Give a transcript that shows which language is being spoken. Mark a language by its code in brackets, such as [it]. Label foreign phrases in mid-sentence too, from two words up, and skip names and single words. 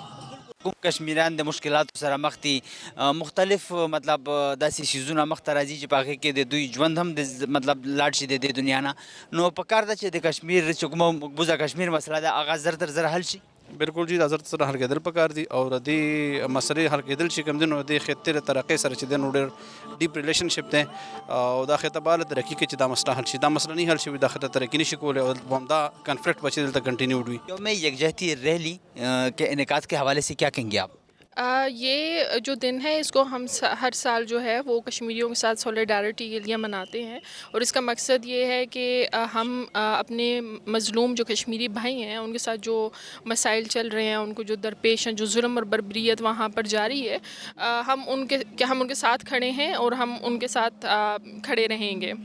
[ps] کوم کشمیران د مشکلاتو سره مخ دي مختلف مطلب داسې شیزونه مخته راځي چې په هغې کې د دوی ژوند هم د مطلب لاړ شي د دې دنیا نه نو پکار ده چې د کشمیر چې کومه مقبوضه کشمیر مسله ده هغه زر تر زره حل شي بالکل جی دا زر سره حل کېدل پکار دي او د دې مسلې حل کېدل چې کوم دی نو د خطې له طریقې سره چې دی نو ډېر [en] deep relationship [ps] دی او دا خطه به هله ترقي کوي چې دا مسله حل شي دا مسله نه حل شوي دا خطه ترقي نشي کولی او همدا کنفلکٹ به چې دلته کنټینیوډ وي [ur] یوم یکجہتی ریلی کے انعقاد کے حوالے سے کیا کہیں گے آپ یہ جو دن ہے اس کو ہم ہر سال جو ہے وہ کشمیریوں کے ساتھ سولیڈارٹی کے لیے مناتے ہیں اور اس کا مقصد یہ ہے کہ ہم اپنے مظلوم جو کشمیری بھائی ہیں ان کے ساتھ جو مسائل چل رہے ہیں ان کو جو درپیش ہیں جو ظلم اور بربریت وہاں پر جاری ہے ہم ان کے ساتھ کھڑے ہیں اور ہم ان کے ساتھ کھڑے رہیں گے